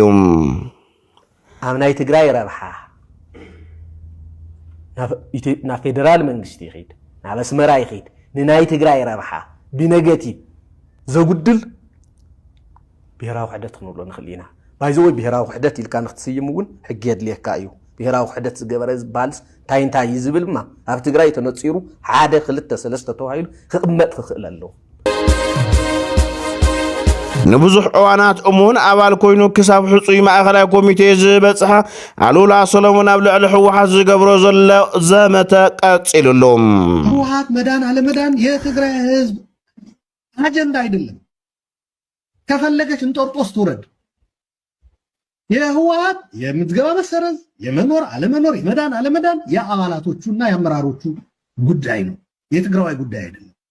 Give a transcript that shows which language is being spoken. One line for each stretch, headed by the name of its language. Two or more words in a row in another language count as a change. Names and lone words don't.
Tigrinya: ኣብ ናይ ትግራይ ረብሓ ናብ ፌደራል መንግስቲ ይኸይድ ናብ ኣስመራ ይኸይድ ንናይ ትግራይ ረብሓ ብነገቲቭ ዘጉድል ብሄራዊ ውሕደት ክንብሎ ንኽእል ኢና ባይዘወይ ብሄራዊ ውሕደት ኢልካ ንኽትስይም እውን ሕጊ የድልየካ እዩ ብሄራዊ ውሕደት ዝገበረ ዝበሃልስ እንታይ እንታይ እዩ ዝብልማ ኣብ ትግራይ ተነፂሩ 1 2 3 ተባሂሉ ክቕመጥ ክኽእል ኣለዎ ንብዙሕ እዋናት እሙን ኣባል ኮይኑ ክሳብ ሕፁይ ማእኸላይ ኮሚቴ ዝበፅሐ ኣሉላ ሰሎሞን ኣብ ልዕሊ ሕወሓት ዝገብሮ ዘሎ ዘመተ ቀፂሉሎም
Amharic: ሕወሓት መዳን አለመዳን የትግራይ ህዝብ አጀንዳ አይደለም ከፈለገች እንጦርጦስ ትውረድ የህወሓት የምዝገባ መሰረዝ የመኖር አለመኖር የመዳን አለመዳን የአባላቶቹና የአመራሮቹ ጉዳይ ነው፣ የትግራዋይ ጉዳይ አይደለም።